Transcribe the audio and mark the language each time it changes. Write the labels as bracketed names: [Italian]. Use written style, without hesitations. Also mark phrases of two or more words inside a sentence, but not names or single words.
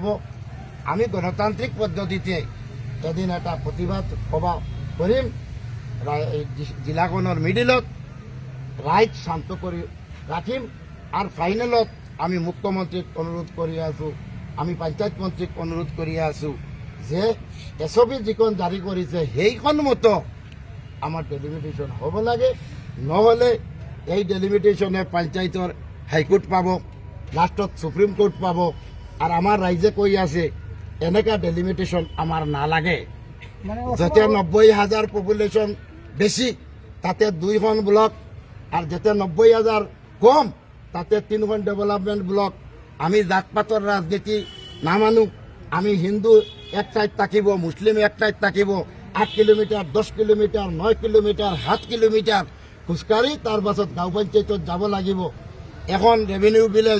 [Rangpuri] আমি গণতান্ত্রিক পদ্ধতিতে এদিন এটা প্রতিবাদ সভা করিম জিলাখনৰ মিডিলত রাইট শান্ত করে রাখিম। আর ফাইনেলত আমি মুখ্যমন্ত্রীক অনুরোধ করে আছো, আমি পঞ্চায়েত মন্ত্রীক অনুরোধ করে আছো যে এসবি যিখন জারি করেছে সেইখন মতো আমার ডেলিমিটেশন হব লাগে, নহলে এই ডেলিমিটেশনে পঞ্চায়েতৰ হাইকোর্ট পাব, লাস্টত সুপ্রিম কোর্ট পাব। আর আমার রাইজে কই আছে এনেকা ডেলিমিটেশন আমার না লাগে। যাতে 90,000 পপুলেশন বেশি তাতে 2খন ব্লক, আর যাতে 90,000 কম তাতে 3খন [English] development block. [Rangpuri] আমি জাতপাতৰ রাজনীতি না মানো। আমি হিন্দু এক ঠাইত থাকিব, মুসলিম এক ঠাইত থাকিব। 8 কিলোমিটার, 10 কিলোমিটার, 9 কিলোমিটার, 7 কিলোমিটার খোজকাঢ়ি তাৰ পাছত গাঁও পঞ্চায়তত যাব লাগিব। এখন ৰেভিনিউ বিলে